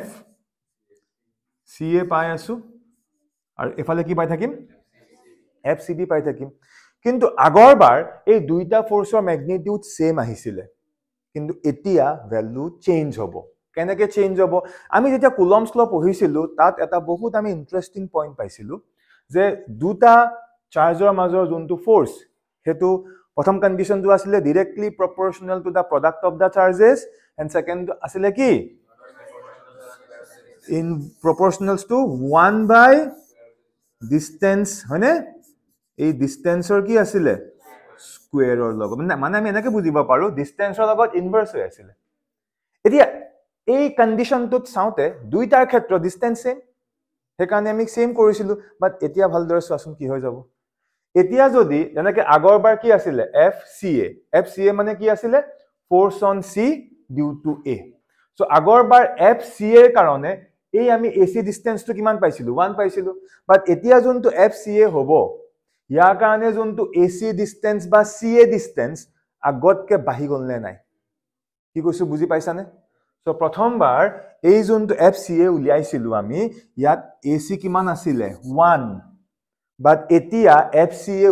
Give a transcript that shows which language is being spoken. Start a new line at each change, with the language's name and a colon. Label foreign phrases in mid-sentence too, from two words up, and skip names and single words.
Assamese: C এ পাই আছো আৰু এফালে কি পাই থাকিম FCB পাই থাকিম কিন্তু আগৰবাৰ এই দুইটা ফোর্সৰ
English: magnitude same
Assamese: আহিছিলে কিন্তু এতিয়া
English: value change
Assamese: হ'ব কেনেকে চেঞ্জ হ'ব আমি যেতিয়া কুলম্বস ল পঢ়িছিলো তাত এটা বহুত আমি
English: interesting point
Assamese: পাইছিলো যে দুটা চার্জৰ মাজৰ যোনটো ফোর্স হেতু প্ৰথম কন্ডিশনটো আছিল
English: directly proportional to the product of the charges and second
Assamese: আছিল কি
English: in proportionals to 1 by distance
Assamese: হয়নে এই ডিসটেন্সৰ কি আছিল স্কয়াৰৰ লগত মানে আমি এনেকে বুজিব পাৰো ডিসটেন্সৰ লগত ইনভার্স হৈ আছিল এতিয়া এই কন্ডিশনটোত চাওতে দুইটাৰ ক্ষেত্ৰ
English: distance same
Assamese: হেকাৰণে আমি সেম কৰিছিলো বাট এতিয়া ভালদৰে চোৱাচোন কি হৈ যাব এতিয়া যদি যেনেকে আগৰবাৰ কি আছিল FCA মানে কি আছিল
English: force on C due to A
Assamese: সো আগৰবাৰ FCA এৰ কাৰণে এই আমি AC ডিসটেন্সটো কিমান পাইছিলো 1 পাইছিলো বাট এতিয়া যোনটো FCA হ'ব ইয়াৰ কাৰণে যোনটো AC ডিসটেন্স বা CA ডিসটেন্স আগতকে বাঢ়ি গল নে নাই কি কৈছো বুজি পাইছানে সো প্ৰথমবাৰ এই যোনটো FCA উলিয়াইছিলো আমি ইয়াত AC কিমান আছিল 1 বাট এতিয়া FCA